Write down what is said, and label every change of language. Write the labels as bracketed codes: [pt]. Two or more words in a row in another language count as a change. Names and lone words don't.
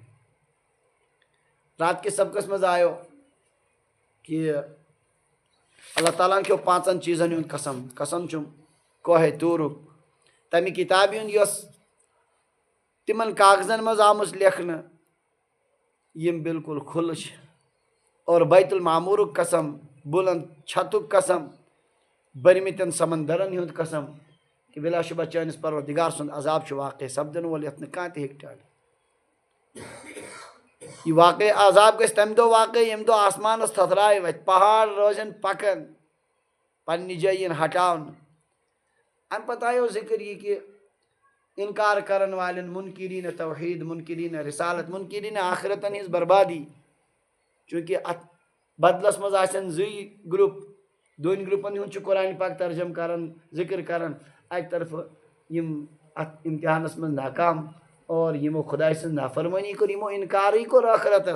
[ks] رات کے سبقس مز آیو کہ اللہ تعالیٰ کھیو 5 چیزن ہند قسم. قسم چھم کوہ طورک تمہ کتاب ہند یس تمن کاغذن مز آمٕژ لیکھنہٕ یم بالکل کھُلہٕ چھِ اور بیت المعمورک قسم بلند چھتک قسم بٔرمٕتٮ۪ن سمندرن ہند قسم کہ بلا شبہ چٲنِس پروردگار سُنٛد عذاب چھُ واقع سپدن وول یتھ نہٕ کانٛہہ تہِ ہیٚکہِ ٹٲلِتھ. یہ واقع عذاب گژھِ تمہِ دۄہ واقع ییٚمہِ دۄہ آسمانس تھتھرایہِ وتھِ پہاڑ روزن پکان پننہِ جایہِ یِن ہٹاونہٕ. امہِ پتہٕ آیو ذکر یہ کہ انکار کرن والٮ۪ن منکرین توحید منکرین رسالت منکرین آخرتن ہٕنٛز بربادی. چونکہ اتھ بدلس مز آسن زٕے گروپ. دۄن گروپن ہُنٛد چھُ قرآن پاک ترجم کران ذکر کران. اکہِ طرفہٕ یم اتھ امتحانس مز ناکام اور یمو خداے سٕنٛز نافرمٲنی کٔر یمو انکارٕے کوٚر ٲخرتس.